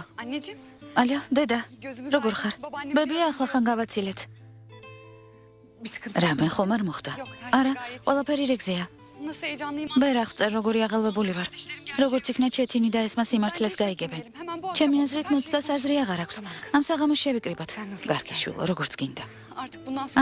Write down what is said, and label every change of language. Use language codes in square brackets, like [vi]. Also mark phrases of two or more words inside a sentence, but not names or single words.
[ka] Anneciğim, ალო, დედა. gözümüz როგორ aydın. ხარ? Babaannem ბებია, ახლა ხან გავაცილეთ. [tr] bir sıkıntı [ka] რამე çıkmadı. ხომ არ მოხდა? [tr] Yok, her şey [ka] არა, [tr] gayet iyi. [ka] ყველაფერი რეგზეა. [tr] Nasıl heyecanlıyım. [ka] ვერ აღწერ როგორი აღელვებული ვარ. როგორც იქნა ჩეთინი და ესმა სიმართლეს გაიგებენ. ჩემი აზრით მოცდას აზრი აღარ აქვს. ამ საღამოს შევიკრიბოთ. კარგი შვილო, როგორც გინდა. [tr] Artık bundan sonra